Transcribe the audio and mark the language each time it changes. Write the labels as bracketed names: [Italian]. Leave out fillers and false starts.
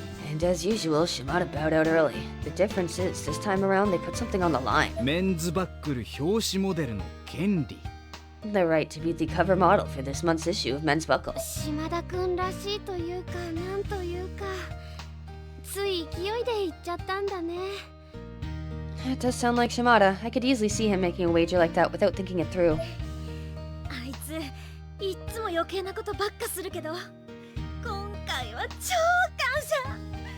[English] And as usual, Shimada bowed out early. The difference is, this time around, they put something on the line. [Japanese] メンズバックル表紙モデルの権利。 [English] The right to be the cover model for this month's issue of Men's Buckle. [Japanese] 島田くんらしいというか、なんというか、つい勢いで言っちゃったんだね。 [English] That does sound like Shimada. I could easily see him making a wager like that without thinking it through. [Japanese] あいつ、いっつも余計なことばっかするけど、今回は超感謝。